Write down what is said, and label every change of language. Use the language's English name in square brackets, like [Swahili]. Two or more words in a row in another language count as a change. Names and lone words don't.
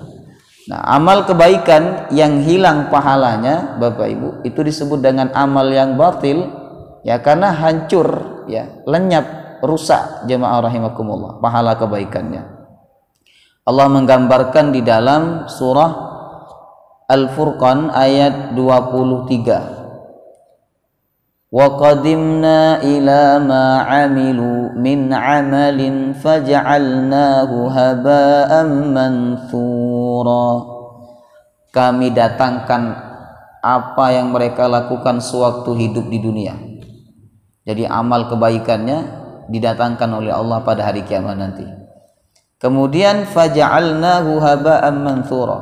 [Indonesian] Nah, amal kebaikan yang hilang pahalanya, Bapak Ibu, itu disebut dengan amal yang batil, ya, karena hancur, ya, lenyap, rusak, jemaah rahimakumullah, pahala kebaikannya. Allah menggambarkan di dalam surah Al-Furqan ayat 23. [Arabic] وقدمنا إلى ما عملوا من عمل فجعلناه هباء منثورا. [Indonesian] Kami datangkan apa yang mereka lakukan sewaktu hidup di dunia. Jadi amal kebaikannya didatangkan oleh Allah pada hari kiamat nanti. Kemudian [Arabic] فجعلناه هباء منثورا.